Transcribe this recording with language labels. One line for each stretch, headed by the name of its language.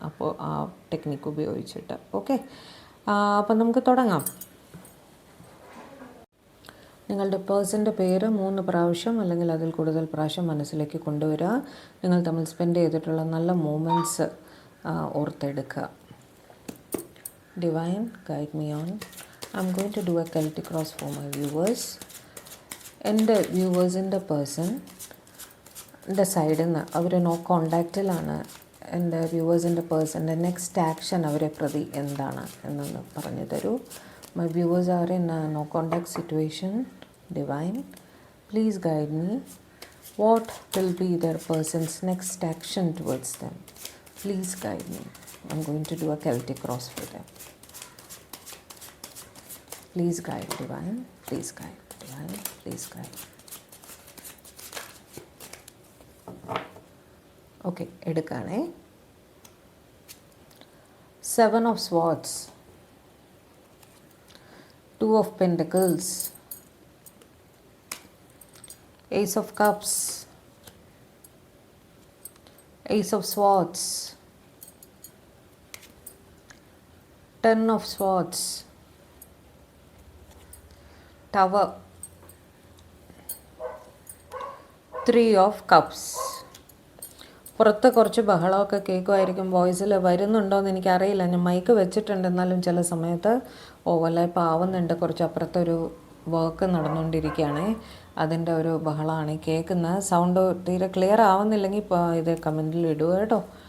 Malayalam: അപ്പോൾ ആ ടെക്നിക്ക് ഉപയോഗിച്ചിട്ട്. ഓക്കെ, അപ്പം നമുക്ക് തുടങ്ങാം. നിങ്ങളുടെ പേഴ്സൻ്റെ പേര് 3 പ്രാവശ്യം അല്ലെങ്കിൽ അതിൽ കൂടുതൽ പ്രാവശ്യം മനസ്സിലേക്ക് കൊണ്ടുവരിക. നിങ്ങൾ തമ്മിൽ സ്പെൻഡ് ചെയ്തിട്ടുള്ള നല്ല movements ഓർത്തെടുക്കുക.
English: Divine, guide me on. I'm going to do a Celtic cross for my viewers.
Malayalam: എൻ്റെ വ്യൂവേഴ്സിൻ്റെ പേഴ്സൻ്റെ സൈഡിൽ നിന്ന് അവർ നോ കോണ്ടാക്റ്റിലാണ്. എൻ്റെ വ്യൂവേഴ്സിൻ്റെ പേഴ്സൻ്റെ നെക്സ്റ്റ് ആക്ഷൻ അവരെ പ്രതി എന്താണ് എന്നൊന്ന് പറഞ്ഞു തരൂ.
English: My viewers are in no contact situation. Divine, please guide me. What will be their person's next action towards them? Please guide me. I'm going to do a Celtic cross for them. Please guide, Divine. Please guide, Divine. Please guide.
Malayalam: Okay, എടുക്കാണേ.
English: 7 of Swords, 2 of Pentacles, Ace of Cups, Ace of Swords, 10 of Swords, Tower, 3 of Cups.
Malayalam: പുറത്ത് കുറച്ച് ബഹളമൊക്കെ കേൾക്കുമായിരിക്കും. വോയിസിൽ വരുന്നുണ്ടോയെന്ന് എനിക്കറിയില്ല. ഞാൻ mic വെച്ചിട്ടുണ്ട്, എന്നാലും ചില സമയത്ത് overlap ആവുന്നുണ്ട്. കുറച്ച് അപ്പുറത്തൊരു വർക്ക് നടന്നുകൊണ്ടിരിക്കുകയാണ്, അതിൻ്റെ ഒരു ബഹളമാണ് കേൾക്കുന്നത്. സൗണ്ട് തീരെ ക്ലിയർ ആവുന്നില്ലെങ്കിൽ ഇത് കമൻറ്റിൽ ഇടുക കേട്ടോ.